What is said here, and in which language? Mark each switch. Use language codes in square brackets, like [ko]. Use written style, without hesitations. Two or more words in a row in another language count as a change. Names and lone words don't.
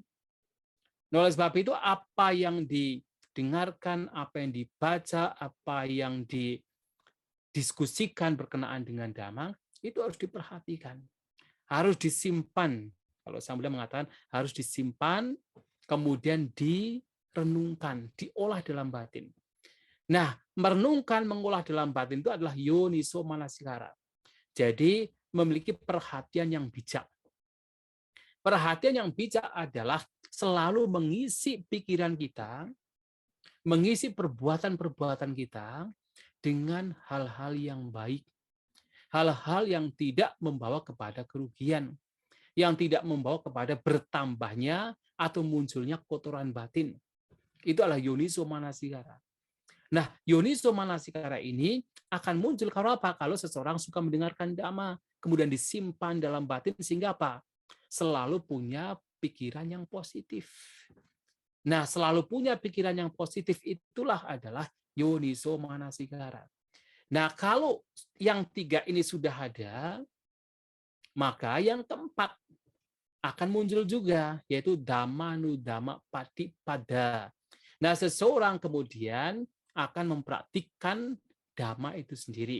[id] Nah, oleh sebab itu apa yang didengarkan, apa yang dibaca, apa yang didiskusikan berkenaan dengan dhamma, itu harus diperhatikan. Harus disimpan. Kalau Sang Buddha mengatakan harus disimpan, kemudian direnungkan, diolah dalam batin. Nah, merenungkan, mengolah dalam batin itu adalah [pi] yoniso manasikara. [id] Jadi, memiliki perhatian yang bijak. Perhatian yang bijak adalah selalu mengisi pikiran kita, mengisi perbuatan-perbuatan kita dengan hal-hal yang baik. Hal-hal yang tidak membawa kepada kerugian, yang tidak membawa kepada bertambahnya atau munculnya kotoran batin. Itu adalah [pi] yoniso manasikara. [id] Nah, [pi] yoniso manasikara [id] ini akan muncul kalau apa? Kalau seseorang suka mendengarkan dhamma, kemudian disimpan dalam batin sehingga apa? Selalu punya pikiran yang positif. Nah, selalu punya pikiran yang positif itulah adalah [pi] yoniso manasikara. [id] Nah, kalau yang tiga ini sudah ada, maka yang keempat akan muncul juga, yaitu [pi] dhammanudhamma patipada. [id] Nah, seseorang kemudian akan mempraktikkan dhamma itu sendiri.